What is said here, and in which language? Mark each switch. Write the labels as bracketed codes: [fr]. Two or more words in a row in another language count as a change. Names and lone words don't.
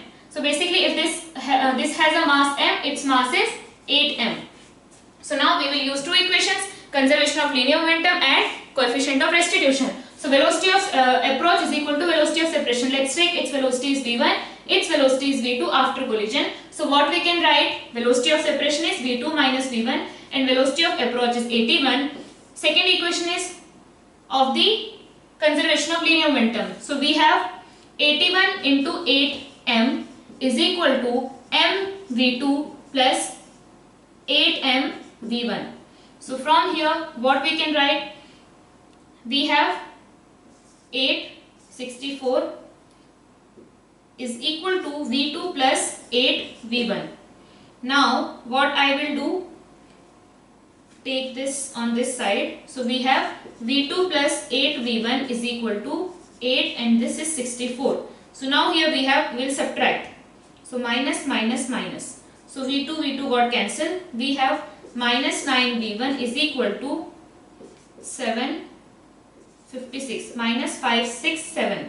[en] So basically if this has a mass m, its mass is 8m. So now we will use two equations, conservation of linear momentum and coefficient of restitution. So velocity of approach is equal to velocity of separation. Let's take its velocity is v1, its velocity is v2 after collision. So what we can write, velocity of separation is v2 minus v1 and velocity of approach is 81. Second equation is of the conservation of linear momentum. So we have 81 into 8m is equal to mv2 plus 8mv1. So from here what we can write, we have 864 is equal to v2 plus 8v1. Now what I will do, take this on this side. So we have v2 plus 8v1 is equal to 8 and this is 64. So now here we will subtract. So minus minus minus. So v2 got cancelled. We have minus 9v1 is equal to 756 minus 567.